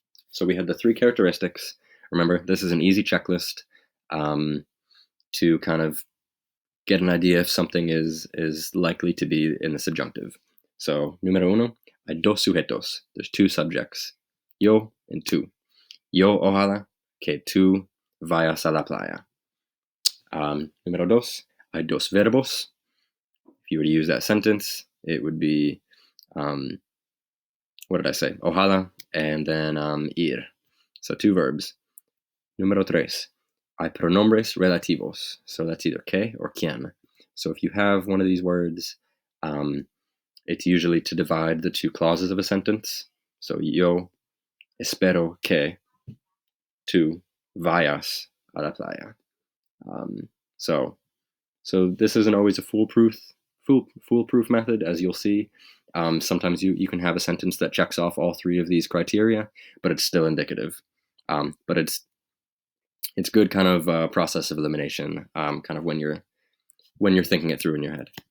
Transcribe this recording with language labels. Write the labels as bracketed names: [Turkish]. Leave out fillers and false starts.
[English] So we had the 3 characteristics. Remember, this is an easy checklist to kind of get an idea if something is likely to be in the subjunctive. [Spanish] So, número 1, hay dos sujetos. [English] There's 2 subjects, [Spanish] yo and tú. Yo ojalá que tú vayas a la playa. Número 2, hay dos verbos. [English] If you were to use that sentence, it would be, what did I say? Ojalá and then ir. So 2 verbs. [Spanish] Número 3, hay pronombres relativos. [English] So that's either que or quien. So if you have one of these words, it's usually to divide the 2 clauses of a sentence. [Spanish] So yo espero que tú vayas a la playa. [English] So this isn't always a foolproof method, as you'll see. Sometimes you can have a sentence that checks off all 3 of these criteria, but it's still indicative. But it's good kind of process of elimination, kind of when you're thinking it through in your head.